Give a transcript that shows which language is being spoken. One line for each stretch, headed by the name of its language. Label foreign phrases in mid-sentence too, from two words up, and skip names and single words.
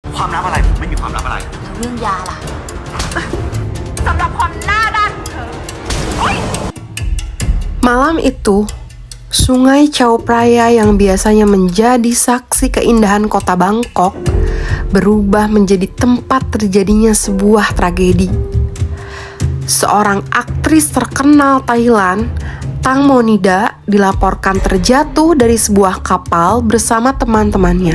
Thai: ความลับอะไรผมไม่มีความลับอะไร เรื่องยาล่ะสำหรับความหน้าด้านของเธอ
Indonesian: Malam itu, Sungai Chao Phraya yang biasanya menjadi saksi keindahan kota Bangkok berubah menjadi tempat terjadinya sebuah tragedi. Seorang aktris terkenal Thailand, Tang Monida, dilaporkan terjatuh dari sebuah kapal bersama teman-temannya.